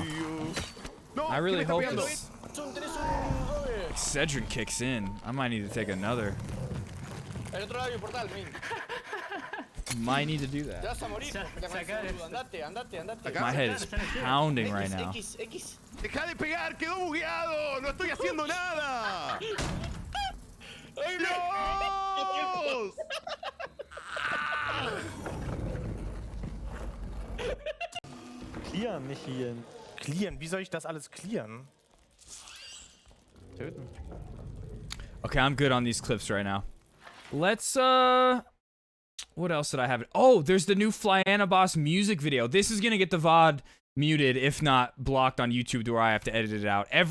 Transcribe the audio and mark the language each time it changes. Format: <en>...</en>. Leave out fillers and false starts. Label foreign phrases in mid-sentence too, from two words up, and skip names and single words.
<en>I really hope this Excedrin kicks in. I might need to take another. Might need to do that. My head is pounding right now.</en> <es>Deja de pegar, quedó bugueado. No estoy haciendo nada. ¡Dios!</es> <de>Clearen, nicht hier. Clearen? Wie soll ich das alles clearen? Töten.</de> <en>Okay, I'm good on these clips right now. Let's, what else did I have? Oh, there's the new Flyana Boss music video. This is gonna get the VOD muted, if not blocked on YouTube to where I have to edit it out. Every</en>